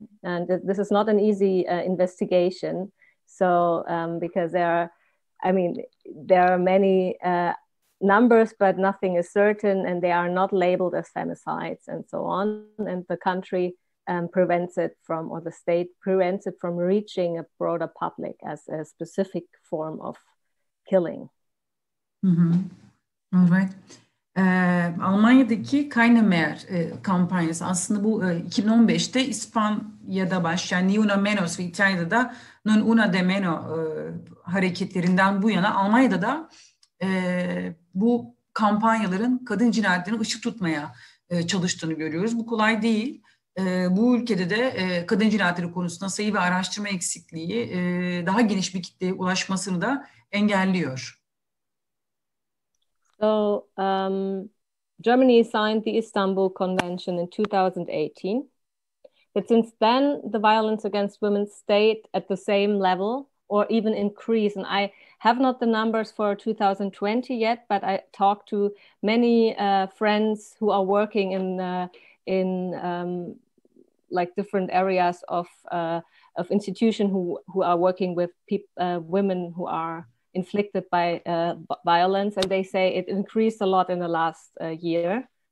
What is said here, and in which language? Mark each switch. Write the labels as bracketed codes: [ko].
[en] And this is not an easy investigation. So because there are many numbers, but nothing is certain, and they are not labeled as femicides and so on. And the country prevents it from, or the state prevents it from reaching a broader public as a specific form of killing. [tr] Evet. Almanya'daki Keine Mehr kampanyası aslında bu 2015'te İspanya'da başlayan Ni Una Menos ve İtalya'da da Non Una de Meno hareketlerinden bu yana Almanya'da da bu kampanyaların kadın cinayetlerine ışık tutmaya çalıştığını görüyoruz. Bu kolay değil. Bu ülkede de kadın cinayetleri konusunda sayı ve araştırma eksikliği daha geniş bir kitleye ulaşmasını da engelliyor. [en] So Germany signed the Istanbul Convention in 2018. But since then, the violence against women stayed at the same level or even increased. And I have not the numbers for 2020 yet, but I talked to many friends who are working in like different areas of institution who are working with women who are inflicted by violence, and they say it increased a lot in the last year.